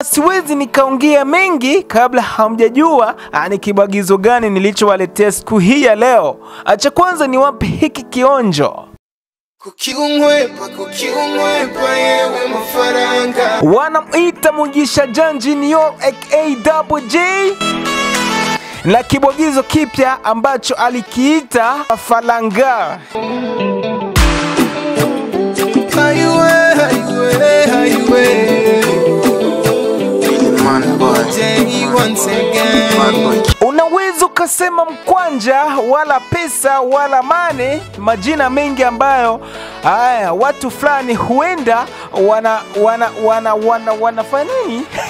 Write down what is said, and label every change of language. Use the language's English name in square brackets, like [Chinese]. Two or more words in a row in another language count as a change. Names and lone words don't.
[Swahili] siwezi nikaongea mengi kabla hamjajua ni kibwagizo gani nilichowaletea siku hii ya leo. Acha kwanza niwape hiki kionjo. Kukiungwepa yewe Mafaranga. Wanamuita Mugisha Janji niyo aka J na kibwagizo kipya ambacho alikiita Mafaranga. Unaweza ukasema mkwanja wala pesa wala mane, majina mengi ambayo watu fulani huenda wanafanya nini?